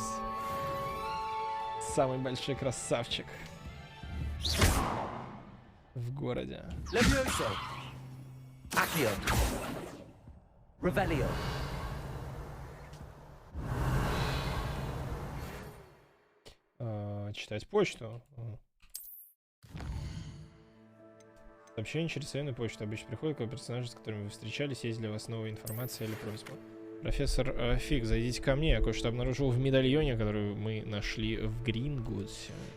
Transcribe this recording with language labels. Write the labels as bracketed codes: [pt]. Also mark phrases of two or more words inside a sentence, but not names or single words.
[ru] Самый большой красавчик в городе. [la] Levioso. Accio. Revelio. [ru] Читать почту. Сообщение через военную почту обычно приходит к персонажу, с которыми вы встречались, есть для вас новая информация или просьба. Профессор Фиг, зайдите ко мне, я кое-что обнаружил в медальоне, который мы нашли в Грингутсе.